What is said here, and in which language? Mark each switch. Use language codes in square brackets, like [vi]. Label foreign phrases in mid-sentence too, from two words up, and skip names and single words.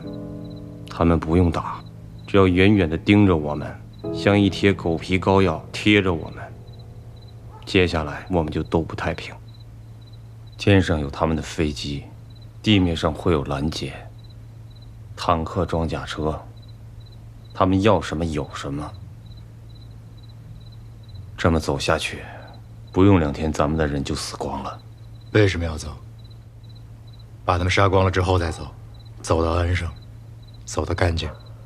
[zh] 他們不用打，只要遠遠地盯着我們，像一貼狗皮膏藥貼着我們。接下來我們就都不太平。天上有他們的飛機，地面上會有攔截，坦克、裝甲車。他們要什麼有什麼。這麼走下去，不用2天，咱們的人就死光了。為什麼要走？把他們殺光了之後再走，走到安生，走得乾淨。